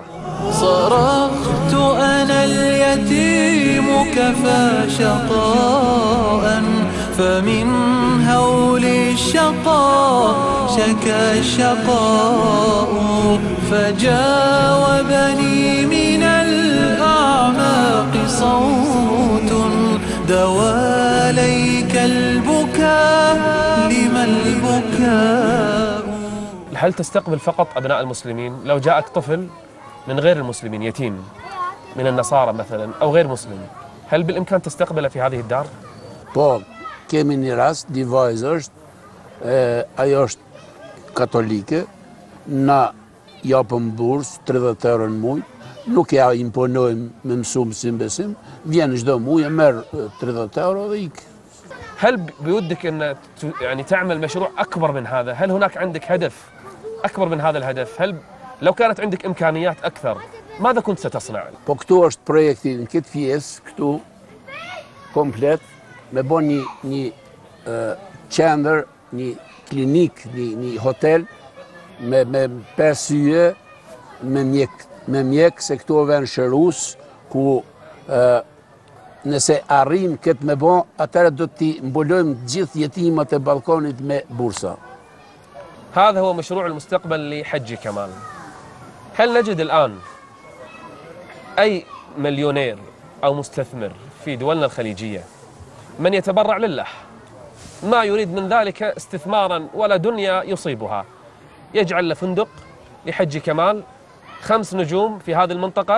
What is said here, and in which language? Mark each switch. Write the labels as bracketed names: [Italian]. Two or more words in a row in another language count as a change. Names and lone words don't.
[Arabic] صرخت أنا اليتيم كفى شقاء، فمن هول الشقاء شكى الشقاء، فجاوبني من الأعماق صوت دواليك البكاء، لما البكاء. هل تستقبل فقط أبناء المسلمين؟ لو جاءك طفل من غير المسلمين يتيم من النصارى مثلا أو غير مسلم، هل بالإمكان تستقبله في هذه الدار؟ [Albanian] Po, kemi një rast, di vajzë është, ajo është katolike, na japëm bursë 30 euro në muaj, nuk ja imponojmë me mësum si besim, vjen çdo muaj e merr 30 euro dhe ik. [Arabic] هل بودك أن يعني تعمل مشروع أكبر من هذا؟ هل هناك عندك هدف أكبر من هذا الهدف؟ هل لو كانت عندك إمكانيات أكثر ماذا كنت ستصنع؟ [Albanian] Po këtu është projekti në këtë pjesë, këtu komplet, me bon një qendër, një klinik, një hotel, me 5 yje, me mjek, se këtu o ven shërus, ku nëse arrim këtë me bo, atëre do t'i mbulojmë gjithë jetimat e balkonit me bursa. [Arabic] هذا هو مشروع المستقبل لحجي كمال. هل نجد الآن أي مليونير أو مستثمر في دولنا الخليجية من يتبرع لله، ما يريد من ذلك استثمارا ولا دنيا يصيبها، يجعل له فندق لحجي كمال 5 نجوم في هذه المنطقة؟